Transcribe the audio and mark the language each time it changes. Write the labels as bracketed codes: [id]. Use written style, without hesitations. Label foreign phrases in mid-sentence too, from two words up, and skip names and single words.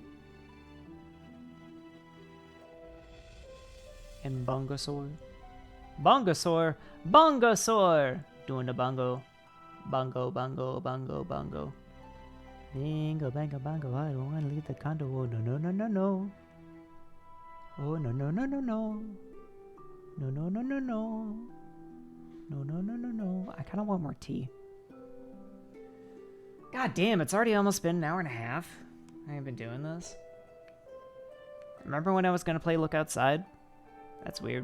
[en] Bungosaur. Bongosaur. Bongosaur. Doing the bongo. Bongo, bongo, bongo, bongo. Bingo, bango, bongo. I don't want to leave the condo. Oh, no, no, no, no, no. Oh, no, no, no, no, no. No, no, no, no, no. No, no, no, no, no. I kind of want more tea. God damn, it's already almost been an hour and a half. I ain't been doing this. Remember when I was going to play Look Outside? That's weird.